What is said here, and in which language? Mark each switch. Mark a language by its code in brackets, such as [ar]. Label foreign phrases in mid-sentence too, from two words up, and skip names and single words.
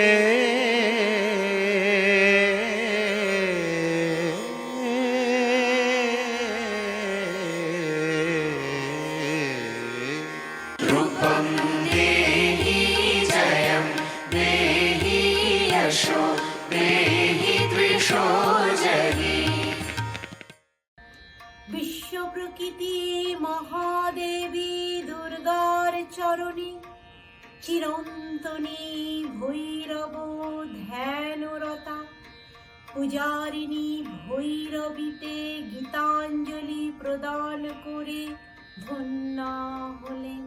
[sa] रूपं देहि जयं देहि यशो देहि द्वेषो जहि। [bn] বিশ্ব প্রকৃতি মহাদেবী দুর্গার চরণে চিরন্তনী ভৈরব ধ্যানরতা পূজারিণী ভৈরবীতে গীতাঞ্জলি প্রদান করে ধন্যা হলেন।